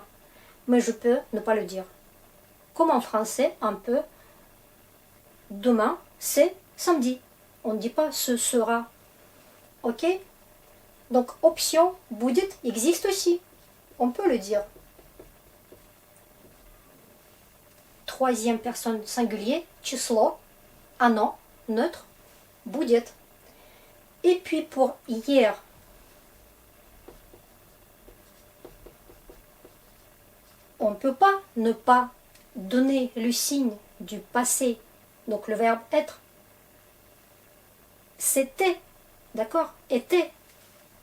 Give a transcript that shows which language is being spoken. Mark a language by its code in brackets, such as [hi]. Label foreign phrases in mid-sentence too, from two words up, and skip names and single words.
[fr] Mais je peux ne pas le dire. Comme en français, un peu, demain, c'est samedi. On ne dit pas ce sera. Ok? Donc, option будет existe aussi. On peut le dire. Troisième personne singulier, [ru] число, оно, neutre, будет. [fr] Et puis pour hier, on ne peut pas ne pas donner le signe du passé, donc le verbe être. C'était, d'accord? Était.